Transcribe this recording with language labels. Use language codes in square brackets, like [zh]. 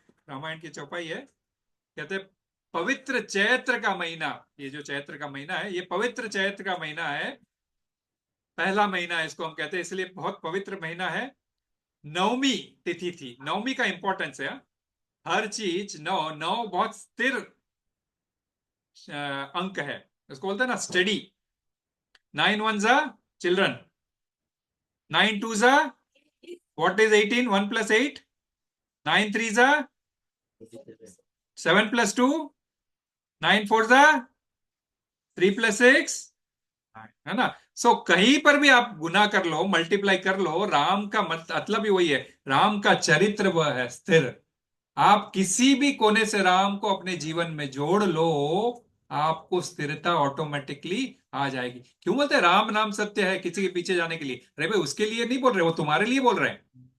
[hi] रामायण की चौपाई है। कहते पवित्र चैत्र का महीना, ये जो चैत्र का महीना है ये पवित्र चैत्र का महीना है। पहला महीना है इसको हम कहते हैं, इसलिए बहुत पवित्र महीना है। नवमी तिथि थी। नवमी का इंपॉर्टेंस है। हर चीज नौ नौ बहुत स्थिर अंक है। इसको बोलते हैं ना study. [en] 9 ones are children, 9 twos are what is 18, 1 plus 8, 9 threes are 7 plus 2, 9 fours are 3 plus 6, [hi] है ना। सो कहीं पर भी आप गुना कर लो, मल्टीप्लाई कर लो, राम का मतलब ही वही है। राम का चरित्र वह है स्थिर। आप किसी भी कोने से राम को अपने जीवन में जोड़ लो, आपको स्थिरता ऑटोमेटिकली आ जाएगी। क्यों बोलते हैं राम नाम सत्य है, किसी के पीछे जाने के लिए? अरे भाई उसके लिए नहीं बोल रहे, वो तुम्हारे लिए बोल रहे हैं।